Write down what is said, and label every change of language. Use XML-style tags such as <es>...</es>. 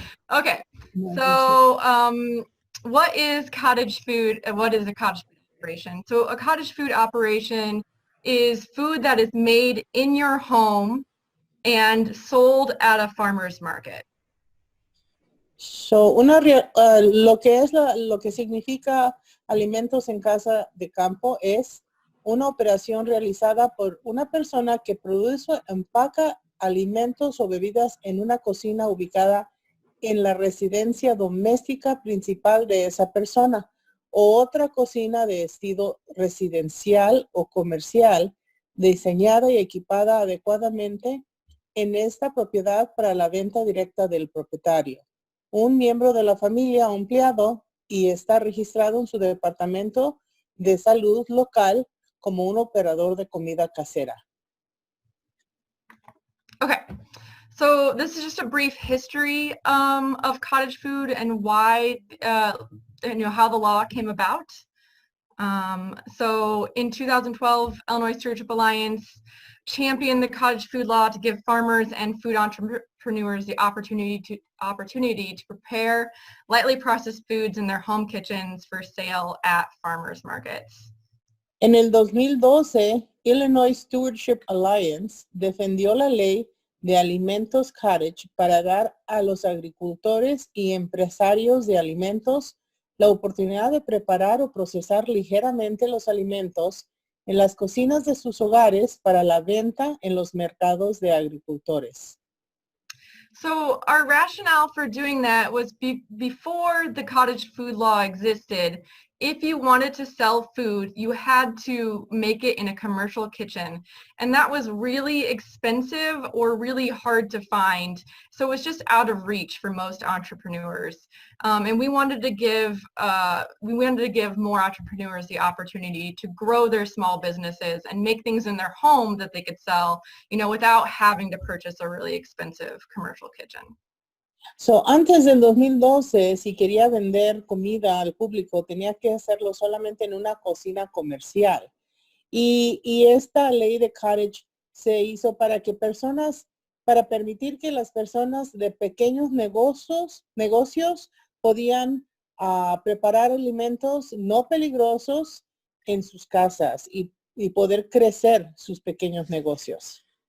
<en>Okay, so what is cottage food? What is a cottage food operation? So a cottage food operation is food that is made in your home and sold at a farmer's market.</en> <es>So, lo que significa alimentos en casa de campo es una operación realizada por una persona que produce o empaca alimentos o bebidas en una cocina ubicada en la residencia doméstica principal de esa persona o otra cocina de estilo residencial o comercial diseñada y equipada adecuadamente en esta propiedad para la venta directa del propietario, un miembro de la familia o empleado, y está registrado en su departamento de salud local como un operador de comida casera.</es> <en>Okay, so this is just a brief history of cottage food and why, how the law came about. So in 2012, Illinois Stewardship Alliance championed the cottage food law to give farmers and food entrepreneurs the opportunity to prepare lightly processed foods in their home kitchens for sale at farmers markets.</en> <es>En el 2012, Illinois Stewardship Alliance defendió la ley de alimentos cottage para dar a los agricultores y empresarios de alimentos la oportunidad de preparar o procesar ligeramente los alimentos en las cocinas de sus hogares para la venta en los mercados de agricultores.</es> <en>So our rationale for doing that was before the cottage food law existed, if you wanted to sell food, you had to make it in a commercial kitchen. And that was really expensive or really hard to find. So it was just out of reach for most entrepreneurs. And we wanted to give more entrepreneurs the opportunity to grow their small businesses and make things in their home that they could sell, without having to purchase a really expensive commercial kitchen.</en> <es>So, antes del 2012, si quería vender comida al público, tenía que hacerlo solamente en una cocina comercial. Y esta ley de cottage se hizo para permitir que las personas de pequeños negocios podían preparar alimentos no peligrosos en sus casas y poder crecer sus pequeños negocios.</es>